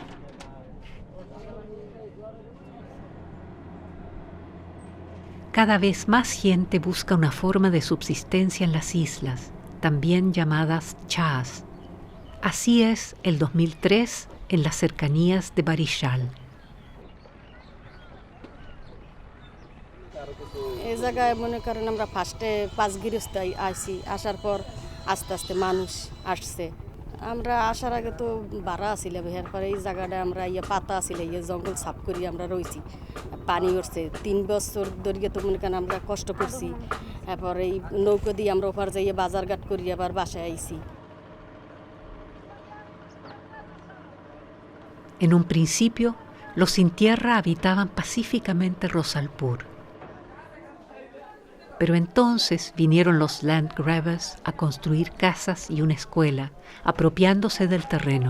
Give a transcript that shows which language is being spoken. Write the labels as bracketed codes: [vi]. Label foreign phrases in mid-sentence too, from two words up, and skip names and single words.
[es] Cada vez más gente busca una forma de subsistencia en las islas, también llamadas chahs. Así es el 2003 en las cercanías de Barishal. [bn] এই জায়গায় মনে করেন আমরা ফার্স্টে 5 গৃহস্থায় আইছি, আসার পর আস্তে আস্তে মানুষ আসছে। আমরা আসার আগে তো বাড়া আসছিলাম, এরপরে এই জায়গাটা আমরা পাতা আসছিল, জঙ্গল সাফ করি আমরা রয়েছি, পানি উঠছে। 3 বছর ধরে তো মনে করেন আমরা কষ্ট করছি। এরপর এই নৌকো দিয়ে আমরা ওপার যাইয়ে বাজারঘাট করি আবার বাসায় আইছি। [es] En un principio, los sin tierra habitaban pacíficamente Rosalpur. Pero entonces vinieron los [en] land grabbers [es] a construir casas y una escuela, apropiándose del terreno.